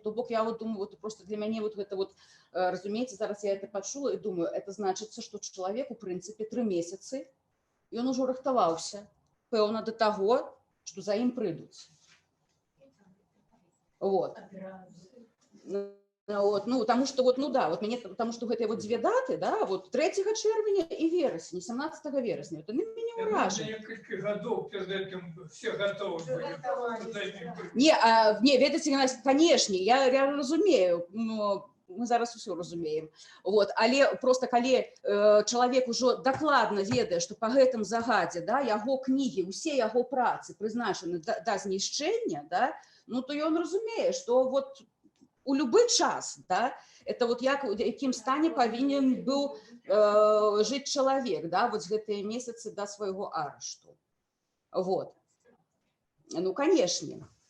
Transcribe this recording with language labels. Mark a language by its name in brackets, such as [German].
[Belarusian] То бок я вот думаю, вот просто для мяне вот гэта вот, разумееце, зараз я это пачула і думаю, это значыцца, што чалавек, у прынцыпе, 3 месяцы, ён ужо рыхтаваўся, пэўна, да таго, што за ім прыйдуць. Вот. [Russian] Вот, ну, потому что вот, ну да, вот мне, потому что это вот 2 даты, да, вот 3 чэрвеня и вересня, 17 вересня, это меня уражает. Несколько годов перед этим все готовы были. [Belarusian] Не, ведаете, конечно, я разумею, но мы зараз усё разумеем. Вот. Але просто калі чалавек ужо дакладна ведае, што па гэтым загадзе, да, яго кнігі, усе яго працы прызначаны да знішчэння, да, ну то ён разумее, што вот у любы час, да, это вот як у якім стане павінен быў жыць чалавек, да, вот гэтыя месяцы да свайго арышту. Вот. Ну, конечно.